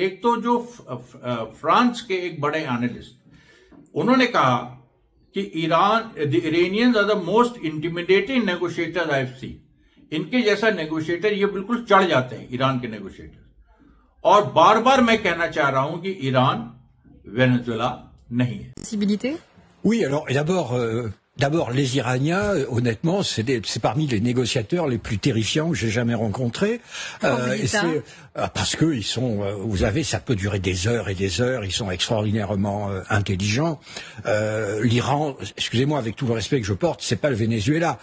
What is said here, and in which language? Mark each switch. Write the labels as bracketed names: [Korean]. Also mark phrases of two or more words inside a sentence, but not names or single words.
[Hindi] एक तो जो फ्रांस के एक बड़े एनालिस्ट उन्होंने कहा कि [English] the Iranians are the most intimidating negotiator I have seen. [Hindi] इनके जैसा नेगोशिएटर ये बिल्कुल चढ़ जाते हैं ईरान के नेगोशिएटर। और बार बार मैं कहना चाह रहा हूं कि ईरान वेनेजुएला नहीं है। [French] Oui, alors d'abord, les Iraniens, honnêtement, c'est parmi les négociateurs les plus terrifiants que j'ai jamais rencontrés. Parce que ils sont, vous savez, ça peut durer des heures et des heures. Ils sont extraordinairement intelligents. L'Iran, excusez-moi, avec tout le respect que je porte, c'est pas le Venezuela.